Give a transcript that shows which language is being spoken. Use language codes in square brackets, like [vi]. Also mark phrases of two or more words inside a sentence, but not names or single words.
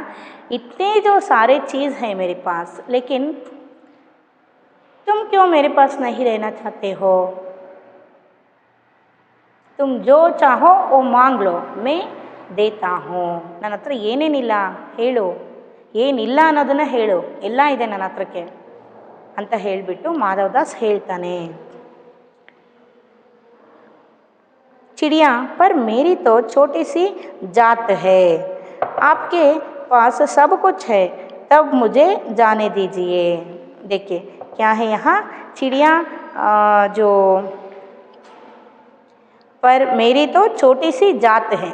[hi] इतने जो सारे चीज़ हैं मेरे पास, लेकिन तुम क्यों मेरे पास नहीं रहना चाहते हो? तुम जो चाहो वो मांग लो, मैं देता हूँ. [kn] ನನ್ನ ಹತ್ರ ಏನೇನಿಲ್ಲ ಹೇಳು, ಏನಿಲ್ಲ ಅನ್ನೋದನ್ನು ಹೇಳು, ಎಲ್ಲ ಇದೆ ನನ್ನ ಹತ್ರಕ್ಕೆ ಅಂತ ಹೇಳಿಬಿಟ್ಟು ಮಾಧವ್ ದಾಸ್ ಹೇಳ್ತಾನೆ. [hi] चिड़िया, पर मेरी तो छोटी सी जात है, आपके पास सब कुछ है, तब मुझे जाने दीजिए. देखिए क्या है यहाँ, चिड़िया जो पर मेरी तो छोटी सी जात है.